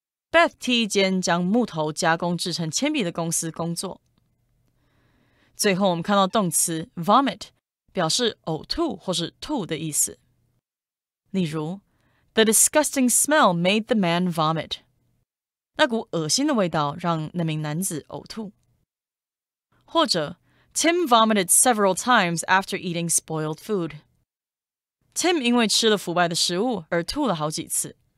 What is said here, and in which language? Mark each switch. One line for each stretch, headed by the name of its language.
Chinese: Beth 替一间将木头加工制成铅笔的公司工作。最后我们看到动词 vomit， 表示呕吐或是吐的意思。
English: 例如 The disgusting smell made the man vomit。
Chinese: 那股恶心的味道让那名男子呕吐。
English: 或者 Tim vomited several times after eating spoiled food。
Chinese: Tim 因为吃了腐败的食物而吐了好几次。